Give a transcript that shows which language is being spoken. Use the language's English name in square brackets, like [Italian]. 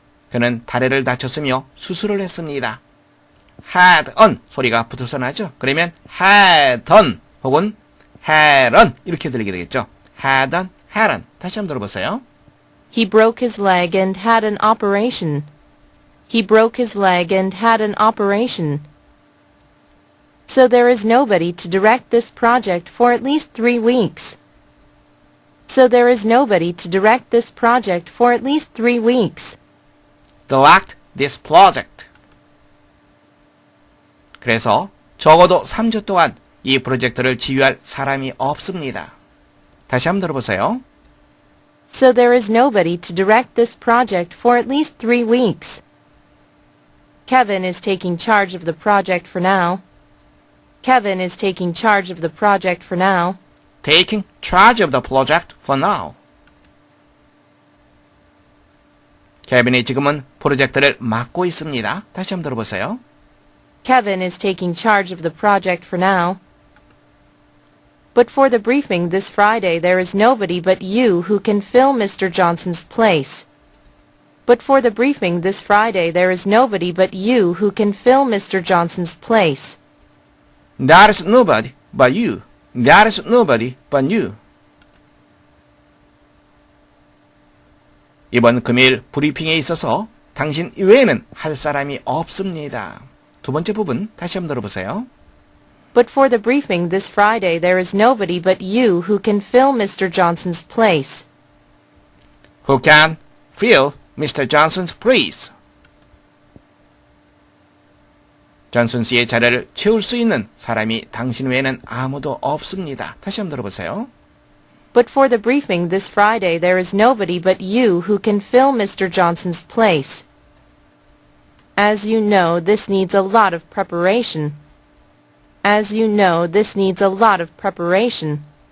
[Korean] 그는 다리를 다쳤으며 수술을 했습니다. [English] had on [Korean] 소리가 붙어서 나죠. 그러면 [English] had on [Korean] 혹은 had on 이렇게 들리게 되겠죠. [English] had on. [Korean] 다시 한번 들어보세요. [English] He broke his leg and had an operation. He broke his leg and had an operation. So there is nobody to direct this project for at least 3 weeks. So there is nobody to direct this project for at least 3 weeks. direct this project. [Korean] 그래서 적어도 3주 동안 이 프로젝트를 지휘할 사람이 없습니다. 다시 한번 들어보세요. [English] So there is nobody to direct this project for at least 3 weeks. Kevin is taking charge of the project for now. Kevin is taking charge of the project for now. taking charge of the project for now. [Korean] 케빈이 지금은 프로젝트를 맡고 있습니다. 다시 한번 들어보세요. [English] Kevin is taking charge of the project for now. But for the briefing this Friday there is nobody but you who can fill Mr. Johnson's place. But for the briefing this Friday there is nobody but you who can fill Mr. Johnson's place. There is nobody but you. There is nobody but you. [Korean] 이번 금요일 브리핑에 있어서 당신 이외에는 할 사람이 없습니다. 두 번째 부분 다시 한번 들어보세요. [English] But for the briefing this Friday there is nobody but you who can fill Mr. Johnson's place. Who can fill Mr. Johnson's place? [Korean] 존슨 씨의 자리를 채울 수 있는 사람이 당신 외에는 아무도 없습니다. 다시 한번 들어보세요. [English] But for the briefing this Friday there is nobody but you who can fill Mr. Johnson's place. As you know, this needs a lot of preparation. As you know, this needs a lot of preparation.